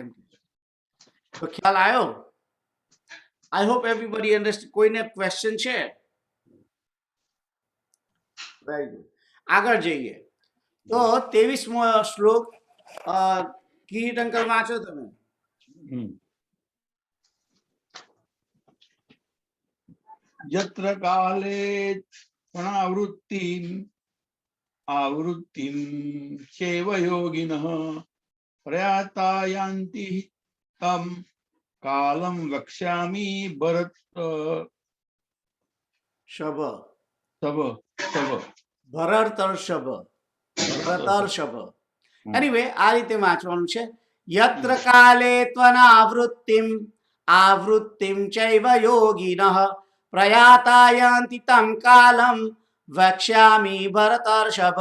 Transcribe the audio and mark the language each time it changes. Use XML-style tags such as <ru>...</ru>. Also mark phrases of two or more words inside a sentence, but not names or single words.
<gu>તો ખ્યાલ આવ્યો?</gu> <en>I hope everybody understand.</en> <gu>કોઈને ક્વેશ્ચન છે?</gu> <en>very good.</en> <gu>આગળ જઈએ તો 23મો શ્લોક. કિરીટ અંકલ વાંચો તમે.</gu> <sa>यत्र काले आवृत्तिं चैव योगिनः प्रयाता यान्ति तं कालं वक्ष्यामि भरत શભ भरतर्षभ.</sa> <gu>ભરતર્ષભ. એનીવે આ રીતે વાંચવાનું છે.</gu> <sa>યત્ર કાલે ત્વનાવૃત્તિમ આવૃત્તિમ ચૈવ યોગિનઃ પ્રયાતા યાન્તિ તમ કાલમ વક્ષ્યામિ ભરતર્ષભ.</sa>